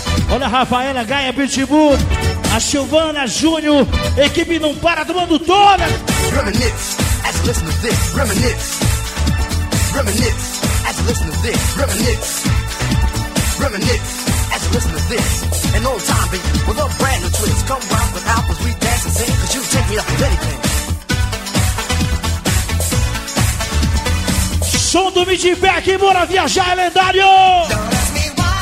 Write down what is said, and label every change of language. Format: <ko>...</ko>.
<pt>Olha a Rafaela, Gaia, Pitbull, a Silvana, Júnior, equipe não para, tomando toda.</pt> <en>Reminisce, as you listen to this. Reminisce. Reminisce, as you listen to this. Reminisce. Reminisce, as you listen to this. An old time beat with a brand new twist. Come round with Alp as we dance and sing, cause you take me up to anything.</en> <pt>Som do Midback, bora viajar, é lendário!</pt>